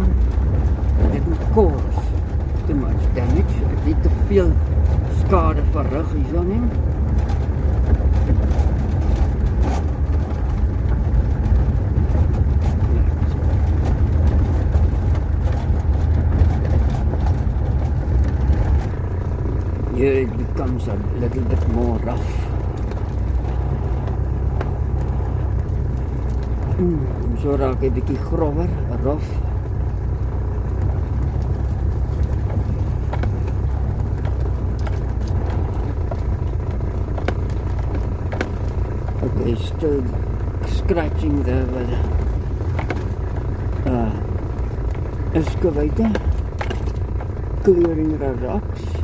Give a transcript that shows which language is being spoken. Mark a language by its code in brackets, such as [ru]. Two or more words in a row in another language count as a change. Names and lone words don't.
[en] It didn't cause too much damage. It did [af] te veel skade verrig hierson. [en] Here it becomes a little bit more rough. [af] So raak hy bietjie grower, rough. [en] Okay, still scratching there with excavator, clearing the rocks.